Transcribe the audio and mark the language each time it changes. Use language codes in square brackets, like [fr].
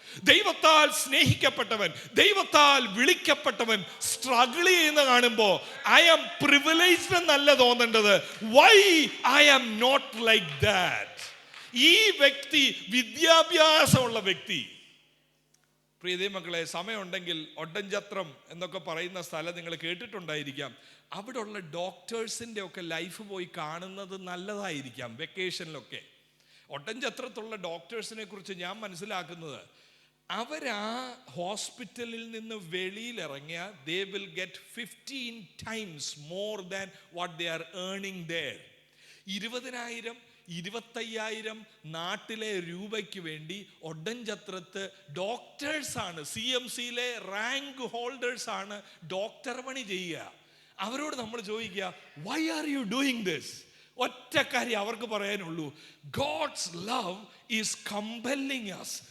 [ml] ദൈവത്താൽ സ്നേഹിക്കപ്പെട്ടവൻ, ദൈവത്താൽ വിളിക്കപ്പെട്ടവൻ സ്ട്രഗിൾ ചെയ്യുന്ന കാണുമ്പോൾ [en] I am privileged [ml] എന്നല്ല തോന്നേണ്ടത്, [en] Why I am not like that. [ml] ഈ വ്യക്തി വിദ്യാഭ്യാസമുള്ള വ്യക്തി. പ്രിയ ദൈവമക്കളെ, സമയമുണ്ടെങ്കിൽ ഒഡ്ഡൻചത്രം എന്നൊക്കെ പറയുന്ന സ്ഥലം നിങ്ങൾ കേട്ടിട്ടുണ്ടായിരിക്കാം. അവിടെയുള്ള ഡോക്ടേഴ്സിൻ്റെ ഒക്കെ ലൈഫ് പോയി കാണുന്നത് നല്ലതായിരിക്കാം വെക്കേഷനിലൊക്കെ. ഒഡ്ഡൻചത്രത്തുള്ള ഡോക്ടേഴ്സിനെ കുറിച്ച് ഞാൻ മനസ്സിലാക്കുന്നത്, അവരാ ഹോസ്പിറ്റലിൽ നിന്ന് വെളിയിലിറങ്ങിയ [en] they will get 15 times more than what they are earning there. [ml] 20,000 25,000 നാട്ടിലെ രൂപയ്ക്ക് വേണ്ടി ഒഡ്ഡൻചത്രത്ത് ഡോക്ടേഴ്സാണ്, CMCയിലെ റാങ്ക് ഹോൾഡേഴ്സ് ആണ് ഡോക്ടർ പണി ചെയ്യുക. അവരോട് നമ്മൾ ചോദിക്കുക, [en] Why are you doing this? [ml] ഒറ്റ കാര്യം അവർക്ക് പറയാനുള്ളൂ, [en] God's love is compelling us.